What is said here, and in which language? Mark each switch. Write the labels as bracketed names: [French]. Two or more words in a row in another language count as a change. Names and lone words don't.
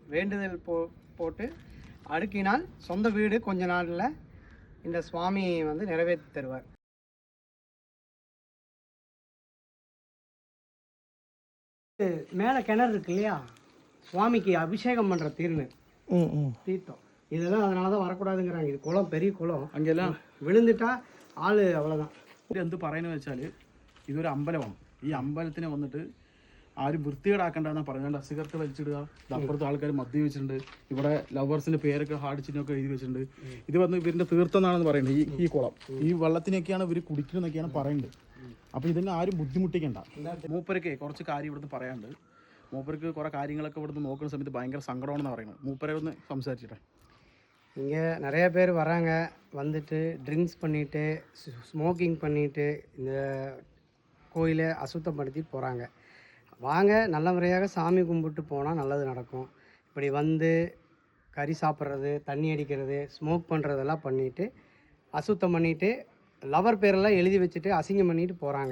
[Tamil] வேண்டுதல் போட்டு அடுக்கினால் சொந்த வீடு கொஞ்ச நாளில் இந்த சுவாமி வந்து நிறைவேற்றி தருவார். மேலே கிணறு இருக்கு இல்லையா, சுவாமிக்கு அபிஷேகம் பண்ணுற தீர்த்தம். இதெல்லாம் அதனால தான் வரக்கூடாதுங்கிறாங்க. இது குளம், பெரிய குளம். அங்கெல்லாம் விழுந்துட்டா ஆள் അவ்வளோதான். [Malayalam] ഇത് എന്ത് പറയുന്നത് വെച്ചാൽ ഇതൊരു അമ്പലമാണ്. ഈ അമ്പലത്തിനെ വന്നിട്ട് ആരും വൃത്തികേടാക്കണ്ടെന്നാണ് പറയുന്നത്. സിഗരറ്റ് വലിച്ചിടുക, അപ്പുറത്ത് ആൾക്കാർ മദ്യപിച്ചിട്ടുണ്ട്, ഇവിടെ ലവേഴ്സിൻ്റെ പേരൊക്കെ ഹാർഡ് ചിഹ്നമൊക്കെ എഴുതി വെച്ചിട്ടുണ്ട്. ഇത് വന്ന് ഇവരിൻ്റെ തീർത്ഥം എന്നാണെന്ന് പറയുന്നത്. ഈ കുളം, ഈ വെള്ളത്തിനൊക്കെയാണ് ഇവർ കുടിക്കുന്നതെന്നൊക്കെയാണ് പറയുന്നത്. അപ്പോൾ ഇതിനെ ആരും ബുദ്ധിമുട്ടിക്കണ്ട. മൂപ്പരൊക്കെ കുറച്ച് കാര്യം ഇവിടുന്ന് പറയാനുണ്ട്. മൂപ്പർക്ക് കുറേ കാര്യങ്ങളൊക്കെ ഇവിടുന്ന് നോക്കുന്ന സമയത്ത് ഭയങ്കര സങ്കടമാണെന്ന് പറയുന്നത്. മൂപ്പരെ ഒന്ന് സംസാരിച്ചിട്ടെ. [Tamil] இங்கே நிறைய பேர் வராங்க, வந்துட்டு ட்ரிங்க்ஸ் பண்ணிவிட்டு ஸ்மோக்கிங் பண்ணிவிட்டு இந்த கோயிலை அசுத்தப்படுத்திட்டு போகிறாங்க. வாங்க, நல்ல முறையாக சாமி கும்பிட்டு போனால் நல்லது நடக்கும். இப்படி வந்து கறி சாப்பிட்றது, தண்ணி அடிக்கிறது, ஸ்மோக் பண்ணுறதெல்லாம் பண்ணிவிட்டு அசுத்தம் பண்ணிவிட்டு லவர் பேரெல்லாம் எழுதி வச்சுட்டு அசிங்கம் பண்ணிட்டு போகிறாங்க.